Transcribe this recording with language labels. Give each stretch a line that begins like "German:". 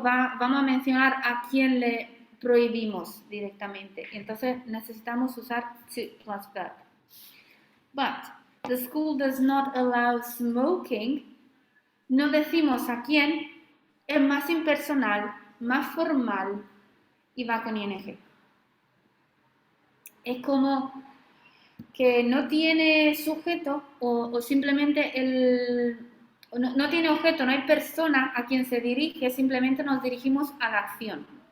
Spanish: Vamos a mencionar a quién le prohibimos directamente. Entonces necesitamos usar to plus verb.
English: But the school does not allow smoking.
Spanish: No decimos a quién, es más impersonal, más formal y va con ing. Es como que no tiene sujeto o simplemente no tiene objeto, no hay persona a quien se dirige, simplemente nos dirigimos a la acción.